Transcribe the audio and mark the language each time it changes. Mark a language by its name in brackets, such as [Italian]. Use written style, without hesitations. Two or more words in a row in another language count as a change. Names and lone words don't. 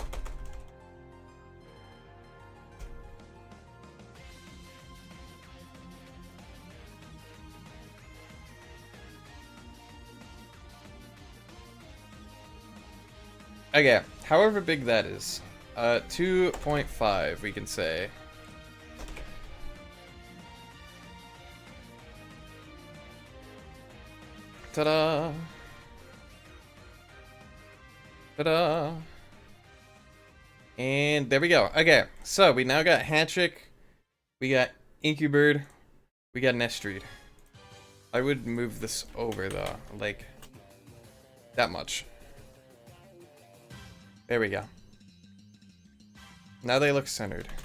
[English] Okay, however big that is. 2.5 we can say. Ta-da! Ta-da! And there we go. Okay, so we now got Hatchick, we got Incubird, we got Nestreed. I would move this over though, like that much. There we go. Now they look centered.